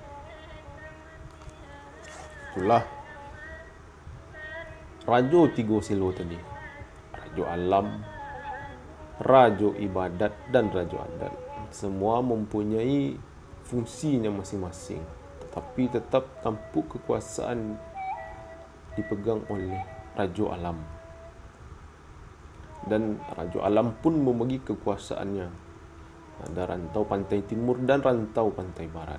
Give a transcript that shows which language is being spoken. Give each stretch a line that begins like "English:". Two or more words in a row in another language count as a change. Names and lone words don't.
Indonesian: Itulah Rajo Tigo Selo tadi, Rajo Alam, Rajo Ibadat, dan Rajo Adat. Semua mempunyai fungsinya masing-masing, tetapi tetap tampuk kekuasaan dipegang oleh Rajo Alam. Dan Rajo Alam pun membagi kekuasaannya. Ada rantau pantai timur dan rantau pantai barat.